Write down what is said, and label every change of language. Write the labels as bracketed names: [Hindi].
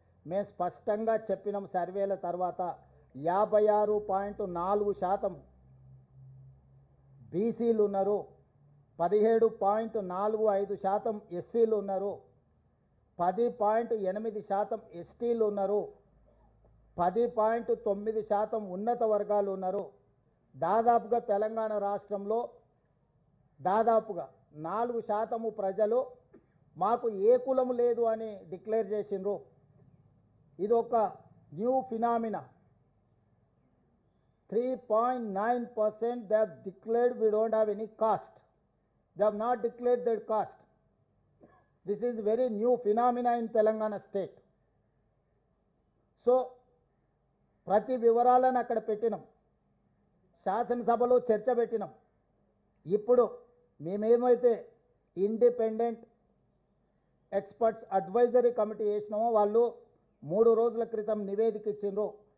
[Telugu] మేము స్పష్టంగా చెప్పినాం. సర్వేల తర్వాత 56.4% బీసీలు ఉన్నారు, 17.45% ఎస్సీలు ఉన్నారు, 10.8% ఎస్టీలు ఉన్నారు, 10.9% ఉన్నత వర్గాలు ఉన్నారు. దాదాపుగా తెలంగాణ రాష్ట్రంలో దాదాపుగా 4% ప్రజలు మాకు ఏ కులం లేదు అని డిక్లేర్ చేసిండ్రు. ఇది ఒక new phenomena. [English] 3.9% they have declared we don't have any caste. They have not declared their caste. This is very new phenomena in Telangana state. [Telugu] So ప్రతి వివరాలను అక్కడ పెట్టినాం. శాసనసభలో చర్చ పెట్టినాం. ఇప్పుడు మేమేమైతే ఇండిపెండెంట్ ఎక్స్పర్ట్స్ అడ్వైజరీ కమిటీ వేసినామో వాళ్ళు 3 రోజుల క్రితం నివేదిక ఇచ్చిండ్రు.